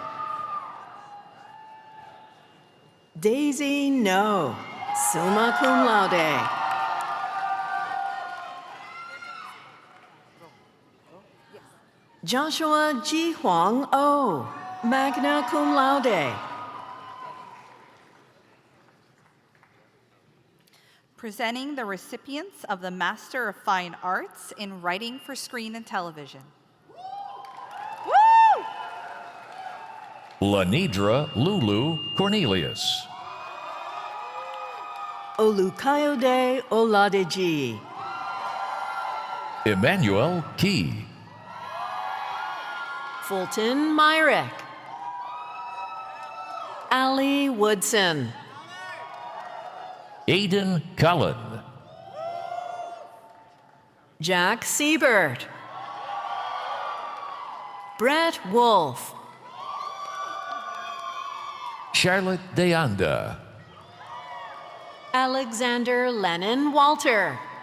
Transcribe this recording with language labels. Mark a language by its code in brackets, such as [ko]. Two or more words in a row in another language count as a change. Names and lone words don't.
[en] Daisy No, [la] summa cum laude. [en] Joshua Ji Huang O, [la] magna cum laude. [en] Presenting the recipients of the Master of Fine Arts in Writing for Screen and Television. Lanidra Lulu Cornelius. Olukayode Oladeji. Emmanuel Key. Fulton Myrek. Ali Woodson. Aidan Cullen. Jack Siebert. Brett Wolf. Charlotte Deanda. Alexander Lennon Walter.